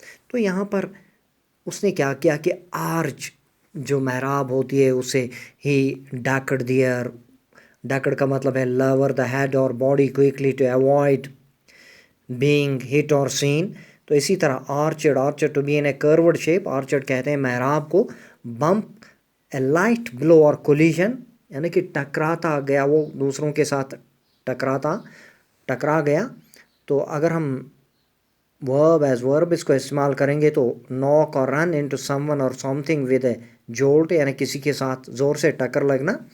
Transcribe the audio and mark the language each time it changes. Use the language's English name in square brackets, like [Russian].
[Urdu] تو یہاں پر اس نے کیا کیا کہ آرچ جو محراب ہوتی ہے اسے [English] ہی ducked there. [Urdu] ڈیکڈ کا مطلب ہے [English] Lower the head or body quickly to avoid being hit or seen. [Urdu] تو اسی طرح [English] Arched to be in a curved shape. [Urdu] Orchard کہتے ہیں محراب کو. [English] bump a light blow or collision [Urdu] یعنی کہ ٹکراتا گیا، وہ دوسروں کے ساتھ ٹکرا گیا. تو اگر ہم ورب ایز ورب اس کو استعمال کریں گے تو [English] knock or run into someone or something with a jolt [Urdu] یعنی کسی کے ساتھ زور سے ٹکر لگنا.